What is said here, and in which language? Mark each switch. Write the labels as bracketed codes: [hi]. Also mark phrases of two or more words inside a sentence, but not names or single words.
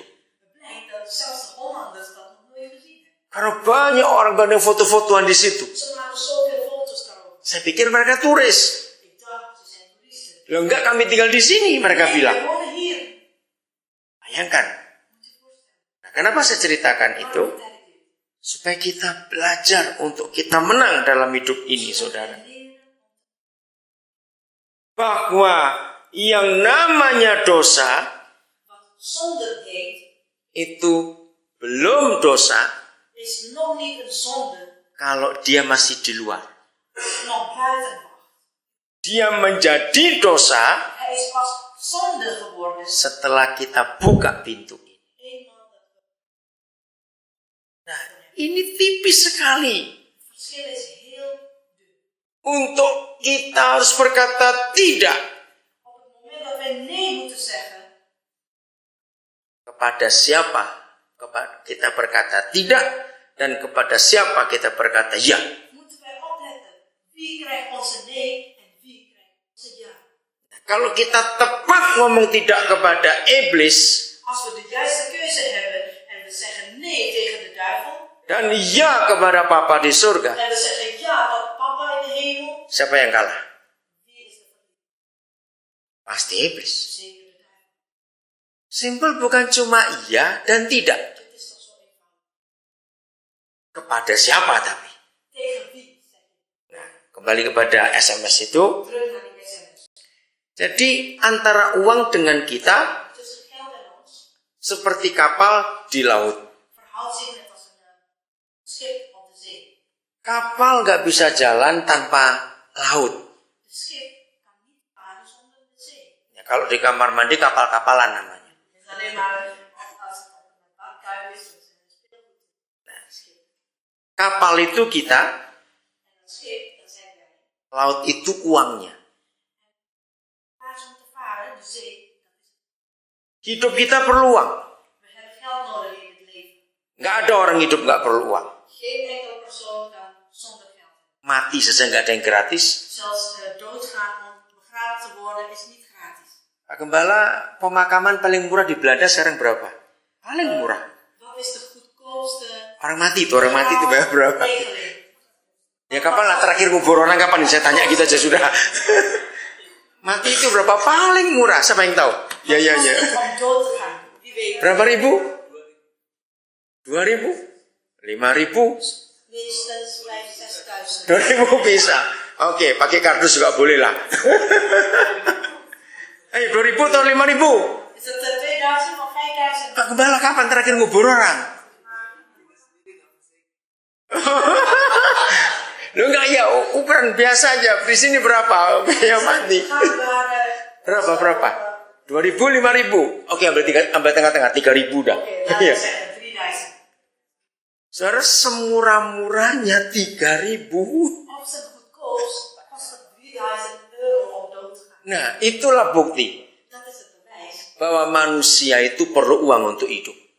[nl] Het blijkt dat zelfs de Hollanders dat nog nooit gezien hebben. [id] Karena banyak orang Belanda yang foto-fotoan di situ. [nl] Ze maken zoveel foto's daarover. [id] Saya pikir mereka turis. [nl] Ik dacht, ze zijn toeristen. [id] Loh enggak, kami tinggal di sini, mereka [nl] Nee, [id] bilang. [nl] we wonen hier. [id] Bayangkan. [nl] Moet je je voorstellen. [id] Nah, kenapa saya ceritakan itu? [nl] Waarom vertel ik dit? [id] Supaya kita belajar untuk kita menang dalam hidup ini, saudara. [nl] En leren [id] Bahwa yang namanya dosa [nl] wat zonde heet, [id] itu belum dosa [nl] is nog niet een zonde, [id] kalau dia masih di luar. [nl] nog buiten mag. [id] Dia menjadi dosa [nl] Hij is pas zonde geworden. [id] setelah kita buka pintu. [nl] Eenmaal dat we [id] Nah, ini tipis sekali. [nl] het verschil is heel dun. [id] Untuk kita harus berkata tidak [nl] Op het moment dat wij nee moeten zeggen, [id] kepada siapa kita berkata tidak dan kepada siapa kita berkata ya. [nl] moeten wij opletten. Wie krijgt onze nee en wie krijgt onze ja. [id] Kalau kita tepat ngomong tidak kepada iblis [nl] Als we de juiste keuze hebben en we zeggen nee tegen de duivel, [id] dan ya kepada Papa di surga, [nl] en we zeggen ja tot papa in de hemel, [id] siapa yang kalah? [nl] wie is de verliezer? [id] Pasti iblis. Zeker de duivel. Simpel, bukan cuma iya dan tidak. [nl] Het is toch zo eenvoudig. [id] Kepada siapa tapi? [nl] Tegen wie zeg je? [id] Nah, kembali kepada SMS itu. [nl] Terug naar die sms. [id] Jadi antara uang dengan kita [nl] Tussen geld en ons [id] seperti kapal di laut. [nl] verhoudt zich net als een schip op de zee. [id] Kapal nggak bisa jalan tanpa laut. [nl] De schip kan niet varen zonder de zee. [id] Ya, kalau di kamar mandi kapal-kapalan namanya. [nl] Het is alleen maar als het een badkuip is, dus een speelgoed. [id] Nah, [nl] Schip. [id] kapal itu kita, [nl] En dat schip, dat zijn wij. [id] laut itu uangnya. [nl] Waar is om te varen, de zee, dat is het. [id] Hidup kita perlu uang. [nl] We hebben geld nodig in het leven. [id] Nggak ada orang hidup nggak perlu uang. [nl] Geen enkele persoon kan zonder geld. [id] Mati saja nggak ada yang gratis. [nl] Zelfs doodgaan om begraven te worden is niet gratis. [id] Pak Gembala, pemakaman paling murah di Belanda sekarang berapa? Paling murah. [nl] Wat is de goedkoopste [id] Orang mati itu bayar berapa? [nl] regeling? [id] Ya kapan lah terakhir kubur orang kapan? Saya tanya gitu aja sudah. Mati itu berapa paling murah? Siapa yang tahu? Ya. [nl] Kost het om dood te gaan? Wie weet. [id] Berapa ribu? 2.000? 5.000? [nl] Minstens 5.000, 6.000. [id] 2.000 bisa. Oke, pakai kardus juga boleh lah. 2.000 atau 5.000? [nl] Is het 2.000 of 5.000? [id] Pak Gembala kapan terakhir ngubur orang? Lu enggak ya, ukuran biasa aja. Di sini berapa? Biaya mati. Berapa? 2.000, 5.000. Oke, ambil tengah-tengah 3.000 dah. [nl] Oké, laten [id] Iya. [nl] we zeggen 3.000. [id] Saudara, semurah-murahnya 3.000. [nl] Op zijn goedkoopst kost het 3.000 euro om dood te gaan. [id] Nah, itulah bukti [nl] Dat is het bewijs [id] bahwa manusia itu perlu uang untuk hidup.